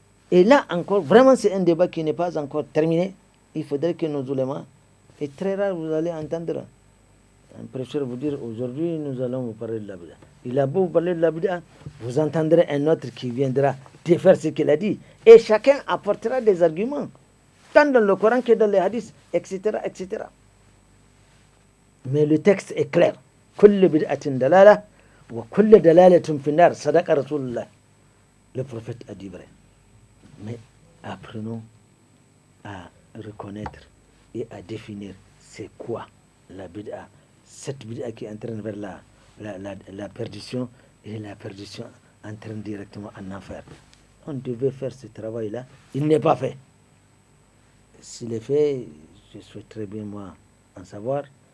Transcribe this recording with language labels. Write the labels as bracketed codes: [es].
[fr] Et là encore, vraiment c'est un débat qui n'est pas encore terminé. Il faudrait que nos ulémas, et très rare vous allez entendre un prêcheur vous dire aujourd'hui nous allons vous parler de la bid'a. Il a beau vous parler de la bid'a, vous entendrez un autre qui viendra défaire ce qu'il a dit. Et chacun apportera des arguments, tant dans le Coran que dans les hadiths, etc., etc. Mais le texte est clair. [ar] كل بدعة دلالة وكل دلالة في النار صدق رسول الله. [fr] Le prophète a dit vrai. Mais apprenons à reconnaître et à définir c'est quoi la bid'a. Cette bid'a qui entraîne vers la perdition, et la perdition entraîne directement en enfer. On devait faire ce travail-là. Il n'est pas fait. S'il est fait, je souhaiterais bien moi en savoir.